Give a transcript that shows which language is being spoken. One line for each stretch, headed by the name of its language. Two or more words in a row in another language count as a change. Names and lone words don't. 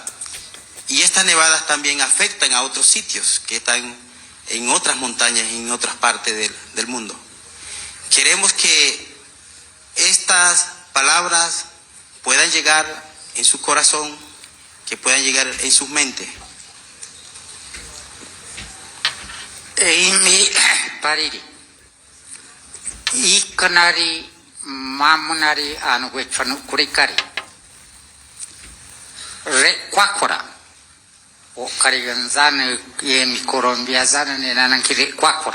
Spanish: Y estas nevadas también afectan a otros sitios que están en otras montañas y en otras partes del mundo. Queremos que estas palabras puedan llegar en su corazón, que puedan llegar en sus mentes.
Arhuaco: Eimi pariri. Ikanari mamunari anuguechanu kurikari. Re kwakora. O kariganzana yemi Colombia zana nenankiri kwakora.